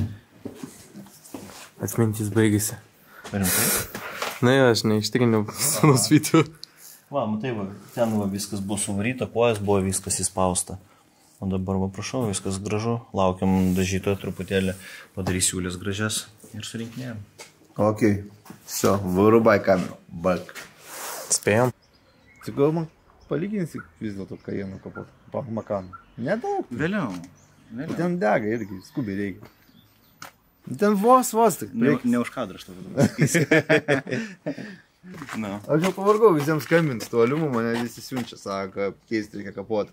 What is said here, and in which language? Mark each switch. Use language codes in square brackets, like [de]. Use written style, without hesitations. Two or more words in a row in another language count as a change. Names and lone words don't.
[lt] Atmintis baigėsi. Rimtai? Na, aš neištriniau senus video. Va, matai, ten viskas buvo suvaryta, kojas buvo viskas įspausta. O dabar, prašau, viskas gražu. Laukiam dažytojo truputėlį, padarys siūlės gražias ir surinkinėjom. [ru] Ok, все, вырубай камеру, бак. [lt] Spėjom. Tai gal man palyginsi vis dėlto Cayenne kapotą, Macan. Nedaug. Vėliau. Ten dega irgi, skubiai reikia. Ten vos tik. Ne už kadrą aš tau pasakysiu. Aš jau pavargau visiems skambinti, tuo aliumu mane visi siunčia, sako, keisti reikia kapotą.